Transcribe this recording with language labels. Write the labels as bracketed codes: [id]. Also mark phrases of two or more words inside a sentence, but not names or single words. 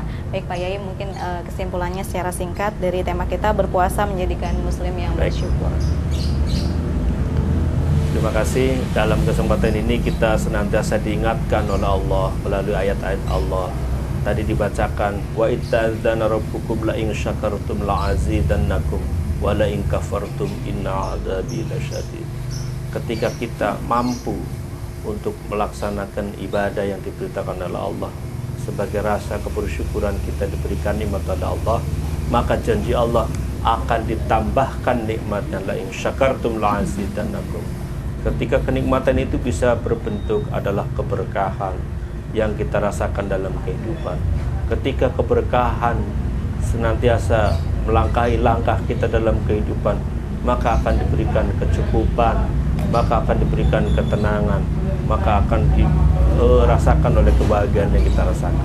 [id] Baik Pak Yai, mungkin kesimpulannya secara singkat dari tema kita, berpuasa menjadikan muslim yang bersyukur. Terima kasih. Dalam kesempatan ini kita senantiasa diingatkan oleh Allah melalui ayat-ayat Allah. Tadi dibacakan, [ar] وإذ تأذن ربكم لئن شكرتم لأزيدنكم ولئن كفرتم إن عذابي لشديد. [id] Ketika kita mampu untuk melaksanakan ibadah yang diberitakan oleh Allah, sebagai rasa kebersyukuran kita diberikan nikmat oleh Allah, maka janji Allah akan ditambahkan nikmatnya, [ar] لئن شكرتم لأزيدنكم. [id] Ketika kenikmatan itu bisa berbentuk adalah keberkahan yang kita rasakan dalam kehidupan. Ketika keberkahan senantiasa melangkahi langkah kita dalam kehidupan, maka akan diberikan kecukupan, maka akan diberikan ketenangan, maka akan dirasakan oleh kebahagiaan yang kita rasakan.